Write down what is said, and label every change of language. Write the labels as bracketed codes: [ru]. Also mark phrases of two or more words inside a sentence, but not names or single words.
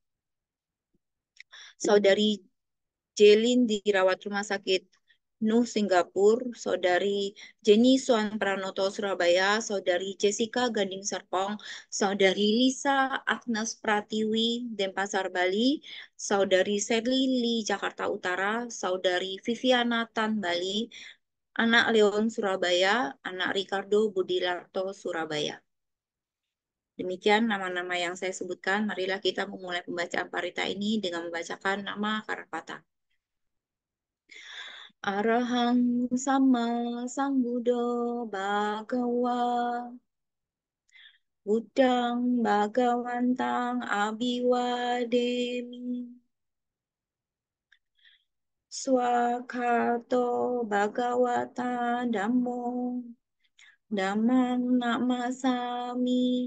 [id] Saudari Jelin dirawat Rumah Sakit Nuh Singapura, Saudari Jenny Swan Pranoto Surabaya, Saudari Jessica Gading Serpong, Saudari Lisa Agnes Pratiwi Denpasar Bali, Saudari Sherly Lee Jakarta Utara, Saudari Viviana Tan Bali, anak Leon Surabaya, anak Ricardo Budilarto Surabaya. Demikian nama-nama yang saya sebutkan. Marilah kita memulai pembacaan parita ini dengan membacakan nama Karakata. [pi] Arahang sama Sang Buddha Bhagawa Buddhang Bhagawantang Abhiwademi Swakato Bhagawata Dhammo Dhammang Namasami